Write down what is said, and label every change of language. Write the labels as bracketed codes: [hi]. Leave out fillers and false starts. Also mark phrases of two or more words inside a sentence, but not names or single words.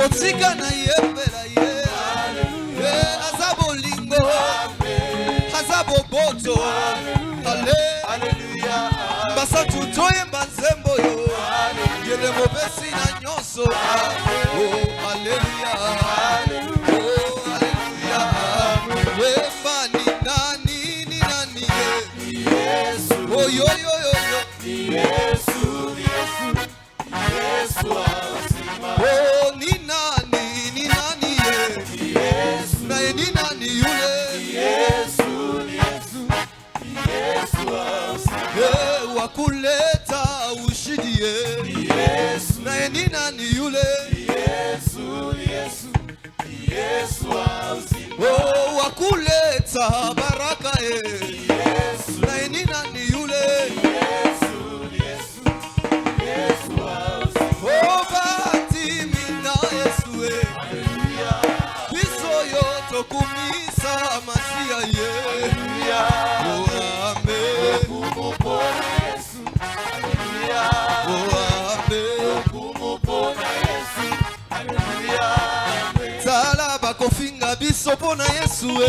[ln] Botika na yembe la ye. Azabolingo. Azaboboto. Alléluia. Basa tutoye banzembo yo. Yene mopesi na nyonso. Oh, alléluia. Oh, alléluia. [sw] Wema ni nani, ni nani ye. Oh, yo, yo, yo, yo. Oh, ni nani ye. Na ye ni nani yule. Wakuleta ushindi ye. Na ye ni nani yule. Oh, wakuleta baraka ye. Na ye ni nani yule. Oh, bati mina Yesu e. [ln] Biso yo tokumisa masia ye. Oh, amen. Tala bakofinga biso pona Yesu e.